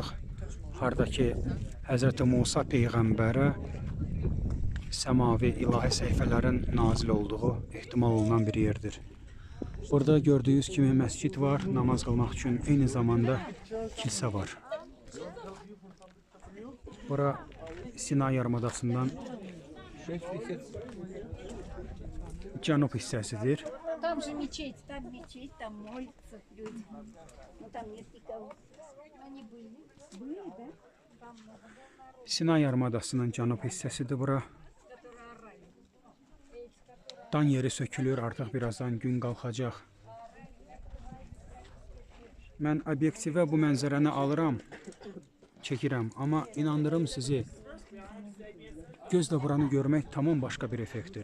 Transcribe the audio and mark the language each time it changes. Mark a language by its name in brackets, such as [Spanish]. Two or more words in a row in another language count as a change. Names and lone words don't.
[Azerbaijani] Harada ki, Həzrət Musa peyğəmbərə səmavi ilahi səhifələrin nazil olduğu ehtimal olunan bir yerdir. Burada gördüyünüz kimi məscid var, namaz qılmaq üçün, eyni zamanda kilsə var. Bura Sina yarımadasından cənub hissəsidir. [Russian] Там же мечеть, там молятся люди. Ну там нет никого. Они были. Были, да? [Azerbaijani] Sinay yarımadasının cənub hissəsidir bura. Dan yeri sökülür, artıq birazdan gün qalxacaq. Mən obyektivə bu mənzərəni alıram, çəkirəm, amma inandırım sizi, gözlə buranı görmək tamam başqa bir effektdir.